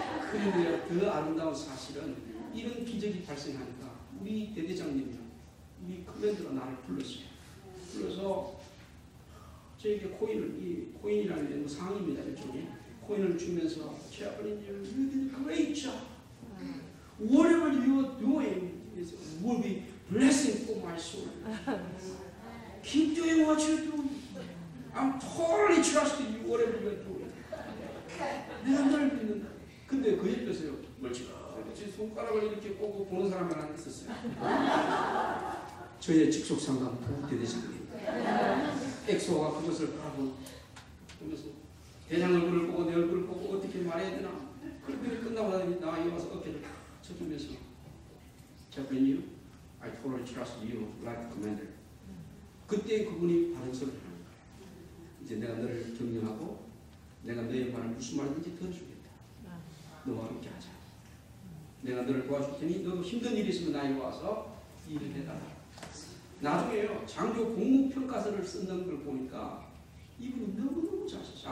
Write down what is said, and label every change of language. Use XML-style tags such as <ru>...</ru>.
<ko>그런데요, 더 아름다운 사실은 이런 기적이 발생하니까 우리 대대장님이랑 우리 커맨더가 나를 불렀어요. 불러서 저에게 코인이라는 게 뭐 상입니다. 일종의 코인을 주면서</ko> <en>Chaplain, you did a great job. Whatever you are doing will be blessing for my soul. Keep doing what you're doing. I'm totally trusting you, whatever you are doing.</en> <ko>내가 너를 믿는다. 근데 그 옆에서요, 멀찌감치 손가락을 이렇게 꼬고 보는 사람이 하나 있었어요. 저의 직속 상담 대대장님. 엑소가 그것을 보면서 대장 얼굴을 보고 내 얼굴을 보고 어떻게 말해야 되나. 그렇게 끝나고 나와 와서 어깨를 탁 쳐주면서</ko> <en>Chaplain, I totally trust you like a commander.</en> <ko>그때 그분이 바른 소리를 하는 거예요. 이제 내가 너를 격려하고 내가 너의 말을 무슨 말든지 들어주겠다. 너와 함께 하자. 내가 너를 도와줄 테니 너 힘든 일이 있으면 나에게 와서 일을 해달라. 나중에요, 장교 공무평가서를 쓰는 걸 보니까 이분이 너무너무 잘 썼어요.</ko>